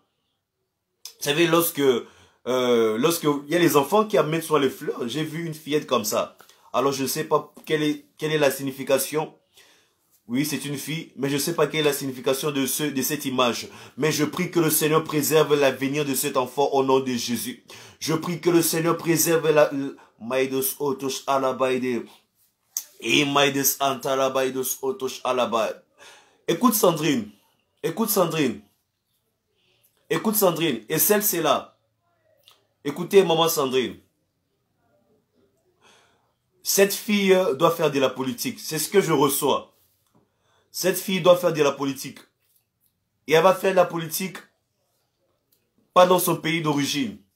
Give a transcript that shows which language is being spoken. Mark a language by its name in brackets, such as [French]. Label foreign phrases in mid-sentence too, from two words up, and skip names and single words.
[French] Vous savez, lorsque il y a les enfants qui amènent sur les fleurs, j'ai vu une fillette comme ça. Alors je ne sais pas quelle est la signification. Oui, c'est une fille, mais je ne sais pas quelle est la signification de cette image. Mais je prie que le Seigneur préserve l'avenir de cet enfant au nom de Jésus. Je prie que le Seigneur préserve la... Maidos otos alabaide. Et maides antalabaidos otos alabaide. Écoute Sandrine. Écoute Sandrine. Écoute Sandrine. Et celle, c'est là. Écoutez, maman Sandrine. Cette fille doit faire de la politique. C'est ce que je reçois. Cette fille doit faire de la politique. Et elle va faire de la politique pas dans son pays d'origine.